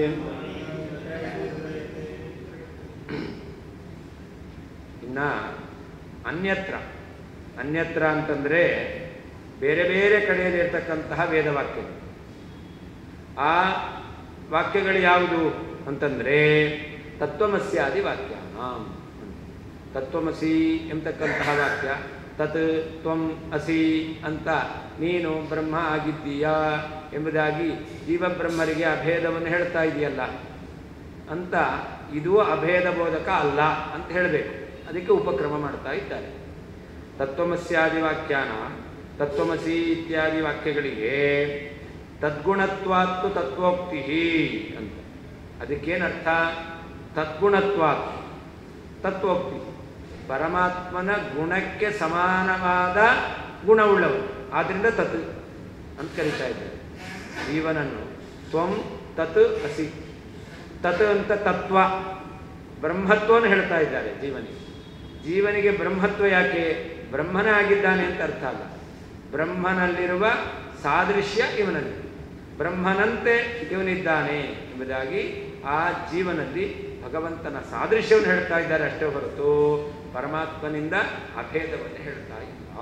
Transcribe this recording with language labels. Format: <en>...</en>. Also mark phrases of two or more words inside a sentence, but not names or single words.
<kn>ಇನ್ನು ಅನ್ಯತ್ರ ಅಂತಂದರೆ ಬೇರೆ ಬೇರೆ ಕಡೆಯಲ್ಲಿರ್ತಕ್ಕಂತಹ ವೇದವಾಕ್ಯಗಳು. ಆ ವಾಕ್ಯಗಳು ಯಾವುದು ಅಂತಂದರೆ ತತ್ವಮಸ್ಯಾದಿ ವಾಕ್ಯ. ತತ್ವಮಸಿ ಎಂಬತಕ್ಕಂತಹ ವಾಕ್ಯ,</kn> <sa>ತತ್ ತ್ವಂ ಅಸಿ</sa> <kn>ಅಂತ ನೀನು ಬ್ರಹ್ಮ ಆಗಿದ್ದೀಯಾ ಎಂಬುದಾಗಿ ಜೀವಬ್ರಹ್ಮರಿಗೆ ಅಭೇದವನ್ನು ಹೇಳ್ತಾ ಇದೆಯಲ್ಲ ಅಂತ, ಇದು ಅಭೇದ ಬೋಧಕ ಅಲ್ಲ ಅಂತ ಹೇಳಬೇಕು. ಅದಕ್ಕೆ ಉಪಕ್ರಮ ಮಾಡ್ತಾ ಇದ್ದಾರೆ. ತತ್ವಮಸ್ಯಾದಿ ವ್ಯಾಖ್ಯಾನ, ತತ್ವಮಸಿ ಇತ್ಯಾದಿ ವಾಕ್ಯಗಳಿಗೆ</kn> <sa>ತದ್ಗುಣತ್ವಾತ್ತು ತತ್ವೋಕ್ತಿ</sa> <kn>ಅಂತ. ಅದಕ್ಕೇನರ್ಥ?</kn> <sa>ತದ್ಗುಣತ್ವಾತ್ ತತ್ವೋಕ್ತಿ,</sa> <kn>ಪರಮಾತ್ಮನ ಗುಣಕ್ಕೆ ಸಮಾನವಾದ ಗುಣವುಳ್ಳವರು, ಆದ್ದರಿಂದ ತತ್ ಅಂತ ಕರೀತಾ ಇದ್ದಾರೆ ಜೀವನನ್ನು.</kn> <sa>ತ್ವಂ ತತ್ ಅಸಿ,</sa> <kn>ತತ್ ಅಂತ ತತ್ವ, ಬ್ರಹ್ಮತ್ವವನ್ನು ಹೇಳ್ತಾ ಇದ್ದಾರೆ ಜೀವನಿಗೆ. ಜೀವನಿಗೆ ಬ್ರಹ್ಮತ್ವ ಯಾಕೆ? ಬ್ರಹ್ಮನೇ ಆಗಿದ್ದಾನೆ ಅಂತ ಅರ್ಥ ಅಲ್ಲ, ಬ್ರಹ್ಮನಲ್ಲಿರುವ ಸಾದೃಶ್ಯ ಇವನಲ್ಲಿ, ಬ್ರಹ್ಮನಂತೆ ಇವನಿದ್ದಾನೆ ಎಂಬುದಾಗಿ ಆ ಜೀವನಲ್ಲಿ ಭಗವಂತನ ಸಾದೃಶ್ಯವನ್ನು ಹೇಳ್ತಾ ಇದ್ದಾರೆ ಅಷ್ಟೇ ಹೊರತು ಪರಮಾತ್ಮನಿಂದ ಅಭೇದವನ್ನು ಹೇಳ್ತಾ ಇಲ್ಲ.</kn>